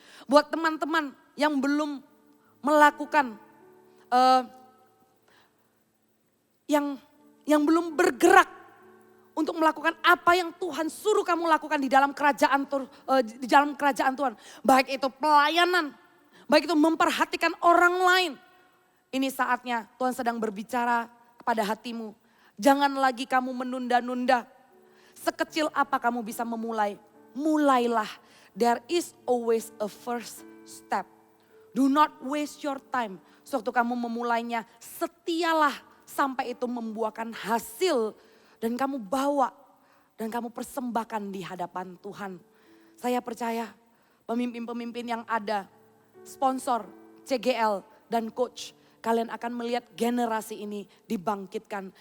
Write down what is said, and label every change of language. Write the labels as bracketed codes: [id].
[id] Buat teman-teman yang belum melakukan, yang belum bergerak untuk melakukan apa yang Tuhan suruh kamu lakukan di dalam kerajaan Tuhan. Baik itu pelayanan, baik itu memperhatikan orang lain. Ini saatnya Tuhan sedang berbicara kepada hatimu. Jangan lagi kamu menunda-nunda. Sekecil apa kamu bisa memulai, mulailah. [en] There is always a first step. Do not waste your time. [id] Sewaktu kamu memulainya, setialah sampai itu membuahkan hasil. Dan kamu bawa dan kamu persembahkan di hadapan Tuhan. Saya percaya pemimpin-pemimpin yang ada, sponsor, CGL dan coach, kalian akan melihat generasi ini dibangkitkan.